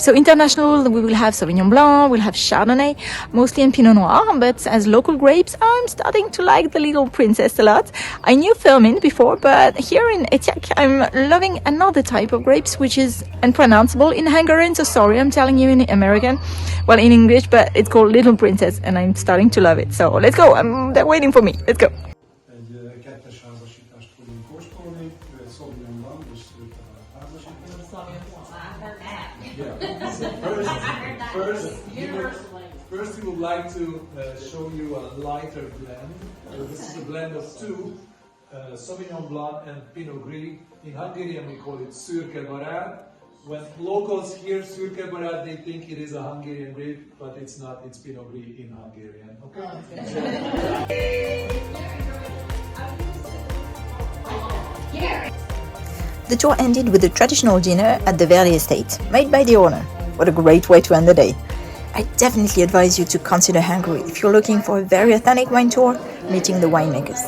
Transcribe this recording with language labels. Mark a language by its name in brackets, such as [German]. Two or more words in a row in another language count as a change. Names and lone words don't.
[English] So international, we will have sauvignon blanc, we'll have chardonnay, mostly in pinot noir, but as local grapes, I'm starting to like the Little Princess a lot. I knew Firmin before, but here in Etyek, I'm loving another type of grapes, which is unpronounceable in Hungarian, so sorry, I'm telling you in American, well, in English, but it's called Little Princess, and I'm starting to love it. So let's go. They're waiting for me. Let's go. [Hungarian] Egy kettes házasítást fogunk kóstolni, sauvignon blanc és [English] first we would like to show you a lighter blend. This is a blend of two, sauvignon blanc and pinot gris. In Hungarian we call it [Hungarian] szürke barát. [English] When locals hear [Hungarian] szürke barát, [English] they think it is a Hungarian grape, but it's not. It's pinot gris in Hungarian. Okay. The tour ended with a traditional dinner at the Verdi estate, made by the owner. What a great way to end the day. I definitely advise you to consider Hungary if you're looking for a very authentic wine tour, meeting the winemakers.